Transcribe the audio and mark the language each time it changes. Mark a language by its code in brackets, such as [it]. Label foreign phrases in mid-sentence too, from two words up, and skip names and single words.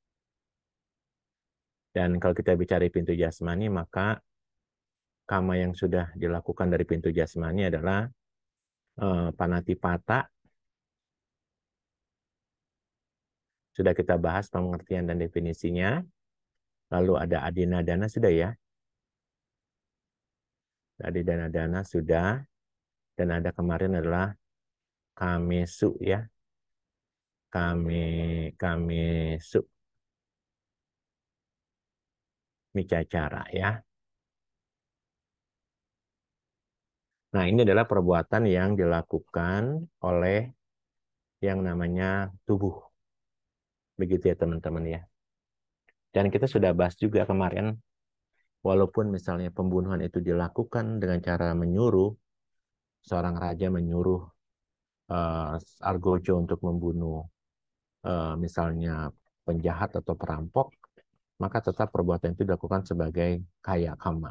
[id] Dan kalau kita bicara pintu jasmani, maka kama yang sudah dilakukan dari pintu jasmani adalah panatipata. Sudah kita bahas pengertian dan definisinya. Lalu ada adinadana sudah ya. Adinadana sudah. Dan ada kemarin adalah kamesu ya. [pi] Kamesu. Micacara ya. [id] Nah, ini adalah perbuatan yang dilakukan oleh yang namanya tubuh. Begitu ya teman-teman ya. Dan kita sudah bahas juga kemarin, walaupun misalnya pembunuhan itu dilakukan dengan cara menyuruh, seorang raja menyuruh Argojo untuk membunuh misalnya penjahat atau perampok, maka tetap perbuatan itu dilakukan sebagai [pi] kaya kama.